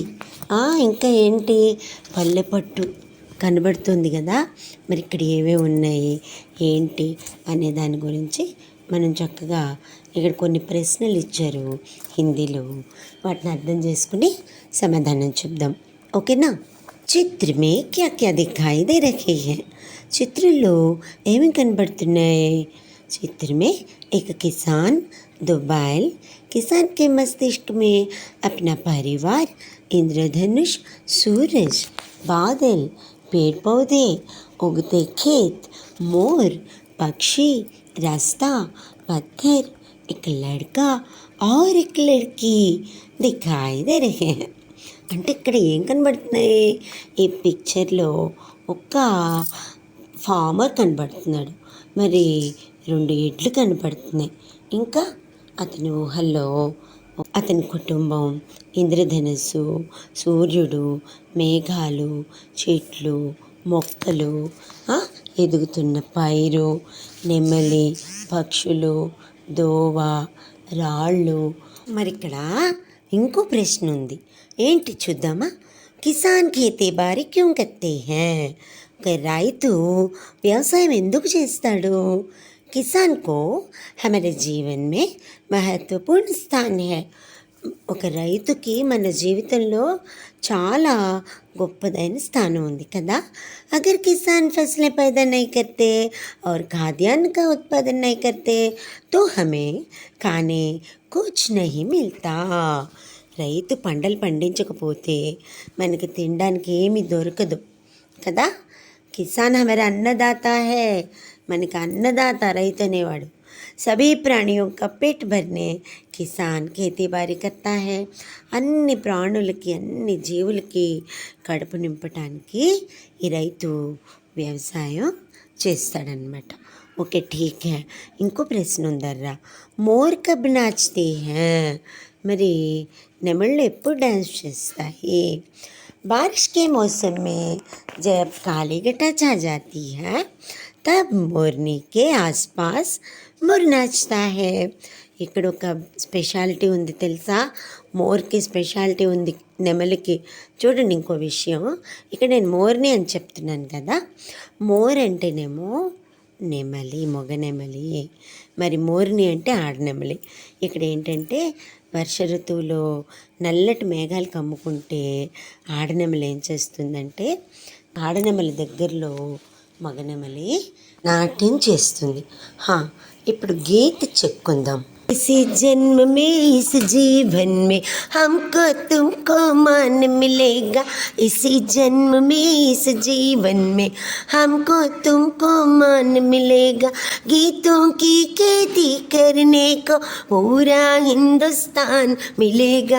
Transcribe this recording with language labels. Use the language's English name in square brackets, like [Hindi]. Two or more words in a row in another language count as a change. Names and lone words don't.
[Telugu] ఇంకా ఏంటి? పల్లెపట్టు కనబడుతుంది కదా. మరి ఇక్కడ ఏవేవి ఉన్నాయి ఏంటి అనే దాని గురించి మనం చక్కగా ఇక్కడ కొన్ని ప్రశ్నలు ఇచ్చారు హిందీలో, వాటిని అర్థం చేసుకుని సమాధానం చెప్దాం. ఓకేనా? [Hindi] चित्र में क्या क्या दिखाई दे रहे हैं, [Telugu] చిత్రంలో ఏమి కనబడుతున్నాయి? [Hindi] चित्र में एक किसान, दो बैल, किसान के मस्तिष्क में अपना परिवार, इंद्रधनुष, सूरज, बादल, पेड़ पौधे, उगते खेत, मोर, पक्षी, रास्ता, पत्थर, एक लड़का और एक लड़की दिखाई दे रहे हैं. [Telugu] అంటే ఇక్కడ ఏం కనబడుతున్నాయి? ఈ పిక్చర్లో ఒక ఫార్మర్ కనబడుతున్నాడు, మరి 2 ఎడ్లు కనపడుతున్నాయి. ఇంకా అతని ఊహల్లో అతని కుటుంబం, ఇంద్రధనుస్సు, సూర్యుడు, మేఘాలు, చెట్లు, మొక్కలు, ఎదుగుతున్న పైరు, నెమలి, పక్షులు, దోవ, రాళ్ళు. మరి ఇక్కడ ఇంకో ప్రశ్న ఉంది, ఏంటి చూద్దామా? [Hindi] किसान खेती बारी क्यों करते हैं, [Telugu] ఒక రైతు వ్యవసాయం ఎందుకు చేస్తాడు? [Hindi] किसान को हमारे जीवन में महत्वपूर्ण स्थान है. [Telugu] ఒక రైతుకి మన జీవితంలో చాలా గొప్పదైన స్థానం ఉంది కదా. [Hindi] अगर किसान फसलें पैदा नहीं करते और खाद्यान्न का उत्पादन नहीं करते तो हमें खाने कुछ नहीं मिलता. [Telugu] రైతు పంటలు పండించకపోతే మనకి తినడానికి ఏమీ దొరకదు కదా. [Hindi] किसान हमारा अन्नदाता है, [Telugu] మనకి అన్నదాత రైతు అనేవాడు. [Hindi] सभी प्राणियों का पेट भरने కిసాన్ खेती बारी करता है. [Telugu] అన్ని ప్రాణులకి, అన్ని జీవులకి కడుపు నింపటానికి ఈ రైతు వ్యవసాయం చేస్తాడనమాట. [Hindi] ఓకే, ठीक है. [Telugu] ఇంకో ప్రశ్న ఉందర్రా, [Hindi] मोर कब नाचते हैं, [Telugu] మరి నెమళ్ళు ఎప్పుడు డ్యాన్స్ చేస్తాయి? [Hindi] बारिश के मौसम में जब काली घटा छा जाती है तब मोरनी के आसपास मोर नाचता है. [Telugu] ఇక్కడ ఒక స్పెషాలిటీ ఉంది తెలుసా? మోర్కి స్పెషాలిటీ ఉంది, నెమలికి. చూడండి ఇంకో విషయం, ఇక్కడ నేను మోర్ని అని చెప్తున్నాను కదా. మోర్ అంటేనేమో నెమలి, మొగ నెమలి. మరి మోర్ని అంటే ఆడనెమలి. ఇక్కడ ఏంటంటే వర్ష ఋతువులో నల్లటి మేఘాలు కమ్ముకుంటే ఆడనెమలి ఏం చేస్తుందంటే, ఆడనెమలి దగ్గరలో మగనెమలి నాట్యం చేస్తుంది. ఇప్పుడు గీత చెప్పుకుందాం. [Hindi] इसी जन्म में इस जीवन में हमको तुमको मान मिलेगा. इसी जन्म में इस जीवन में हमको तुमको मान मिलेगा. गीतों की खेती करने को पूरा हिंदुस्तान मिलेगा.